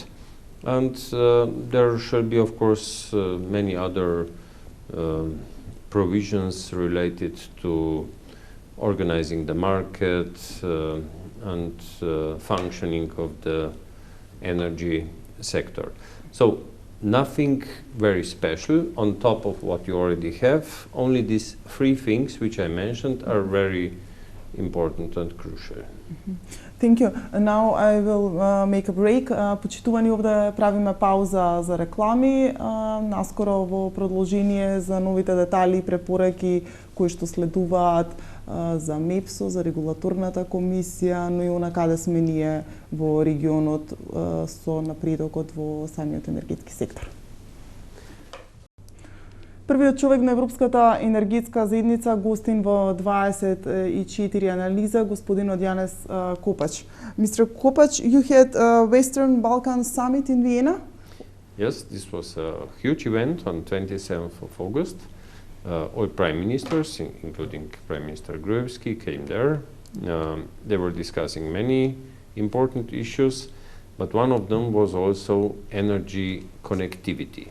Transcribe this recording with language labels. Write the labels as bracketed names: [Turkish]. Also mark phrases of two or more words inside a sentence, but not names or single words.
[English] And there shall be, of course, many other provisions related to organizing the market and functioning of the energy sector. So nothing very special on top of what you already have. Only these three things which I mentioned are very important and crucial. Thank you. Now I will make a break. [Macedonian] Почитувани овде правиме пауза за реклами. Наскоро во продолжение за новите детали и препораки кои што следуваат за МЕПСО, за регулаторната комисија, но и она каде сме ние во регионот со напредокот во самиот енергетски сектор. Првиот човек на Европската енергетска заедница, гостин во 24 анализа, господинот Јанес Копач. [English] Mr. Kopač, you had a Western Balkan Summit in Vienna? Yes, this was a huge event on 27th of August. All prime ministers, including Prime Minister Gruevski, came there. They were discussing many important issues, but one of them was also energy connectivity.